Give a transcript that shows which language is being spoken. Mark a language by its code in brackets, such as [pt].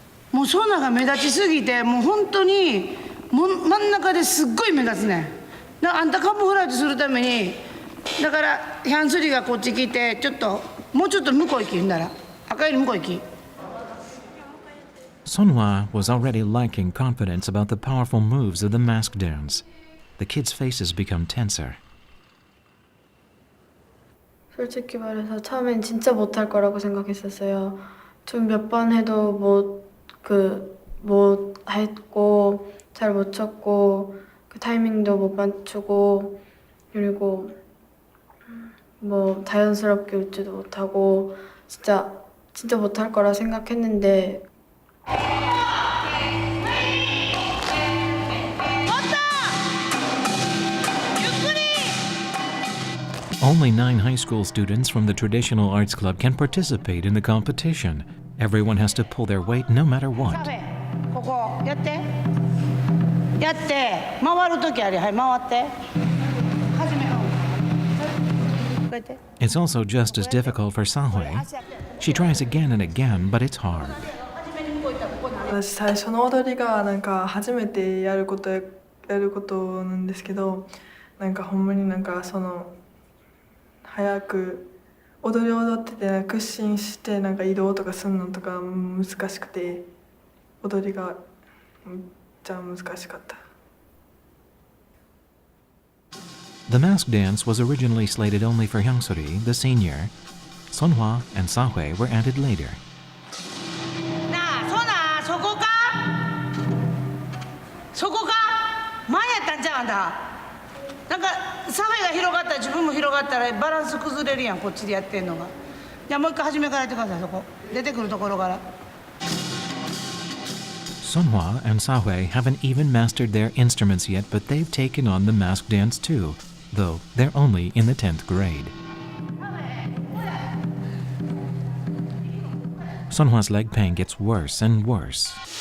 [ja] もうそんなが目立ちすぎてもう本当にもう真ん中ですっごい目立つねん。あんたカモフラージュするためにだからヒャンスリがこっち来てちょっともうちょっと向こう行きんなら赤より向こう行き。 [en] Seon-hwa was already lacking confidence about the powerful moves of the mask dance. The kids' faces become tenser. [ko] 솔직히 말해서 처음엔 진짜 못할 거라고 생각했었어요. 좀 몇 번 해도 못 했고 잘 못 쳤고 그 타이밍도 못 맞추고 그리고 뭐 자연스럽게 웃지도 못하고 진짜 못할 거라 생각했는데 [en] Only 9 high school students from the traditional arts club can participate in the competition. Everyone has to pull their weight no matter what. [ja] ここやってやって回るときありはい回って始めようこうやって [en] It's also just as difficult for Sa-hwae. She tries again and again, but it's hard. [ja] 私最初の踊りがなんか初めてやることなんですけど、なんかほんまになんかその早く踊ってて屈伸してなんか移動とかするのとか難しくて踊りがめっちゃ難しかった。 [en] The mask dance was originally slated only for Hyung-suri, the senior. Seon-hwa and Sa-hwae were added later. [ja] なあそこかそこか前やったんじゃんあんたなんかサメが広がったら自分も広がったらバランス崩れるやんこっちでやってんのがじゃあもう一回初めからやってくださいそこ出てくるところから [en] Seon-hwa and Sa-hwae haven't even mastered their instruments yet, but they've taken on the mask dance too, though they're only in the 10th grade. Seon-hwa's leg pain gets worse and worse.